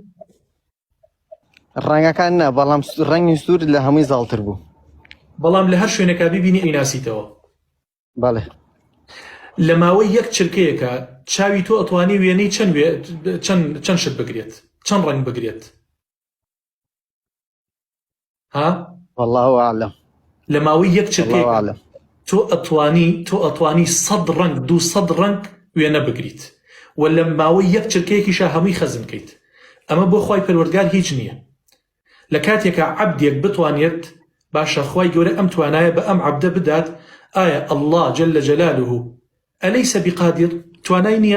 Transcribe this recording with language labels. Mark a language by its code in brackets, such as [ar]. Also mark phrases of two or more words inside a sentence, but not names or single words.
[ckb] ڕەنگەکان نا، بەڵام ڕەنگی سوور لە هەمووی زاڵتر بوو. بەڵام لە هەر شوێنێکا بیبینی ئەیناسیتەوە. بەڵێ. لە ماوەی یەک چرکەیەکە چاوی تۆ ئەتوانی وێنەی چەند شت بگرێت، چەند ڕەنگ بگرێت؟ ها؟ [ar] والله أعلم. [ckb] لە ماوەی یەک چرکەیەکە تۆ ئەتوانی 100 ڕەنگ 200 ڕەنگ وێنە بگریت و لە ماوەی یەک چرکەیەکیشە هەمووی خەزم کەیت. ئەمە بۆ خوای پەروەردگار هیچ نییە. لە کاتێکە عەبدێک بتوانێت باشە خوای گەورە ئەم توانایە بە ئەم عەبدە بدات، ئایا الله [ar] جل جلاله ئەلەیسە بقادر [ckb] توانای نییە؟